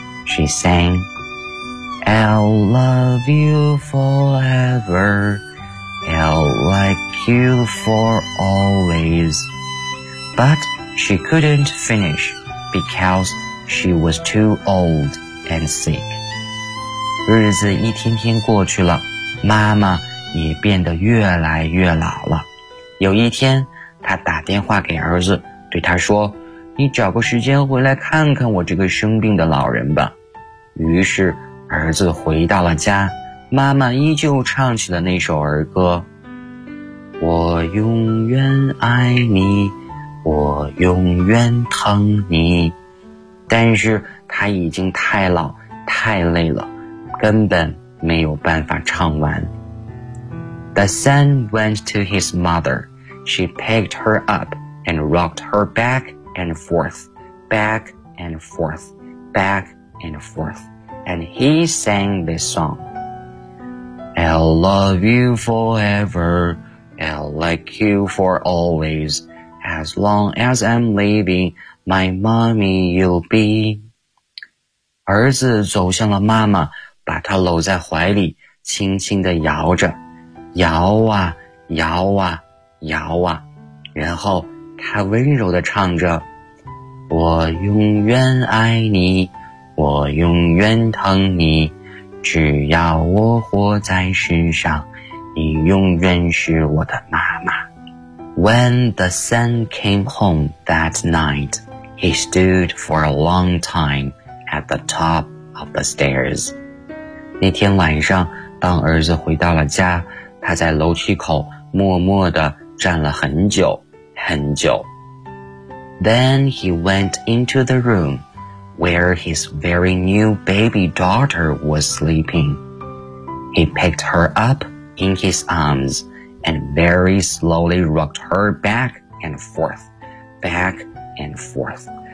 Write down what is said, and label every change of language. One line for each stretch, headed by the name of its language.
English: She sang, I'll love you forever, I'll like you for always. But she couldn't finish, becauseShe was too old and sick.
Chinese: 日子一天天过去了，妈妈也变得越来越老了。有一天，她打电话给儿子，对他说，你找个时间回来看看我这个生病的老人吧。于是，儿子回到了家，妈妈依旧唱起了那首儿歌。我永远爱你，我永远疼你。但是他已经太老太累了，根本没有办法唱完。
English: The son went to his mother. She picked her up and rocked her back and forth, back and forth, back and forth. And he sang this song. I'll love you forever. I'll like you for always. As long as I'm living,My mommy, you'll be.
Chinese: 儿子走向了妈妈，把她搂在怀里，轻轻地摇着，摇啊，摇啊，摇啊。然后他温柔地唱着，我永远爱你，我永远疼你，只要我活在世上，你永远是我的妈妈。
English: When the sun came home that night,He stood for a long time at the top of the stairs.
Chinese: 那天晚上，当儿子回到了家，他在楼梯口默默地站了很久，很久。
English: Then he went into the room where his very new baby daughter was sleeping. He picked her up in his arms and very slowly rocked her back and forth, back and forth.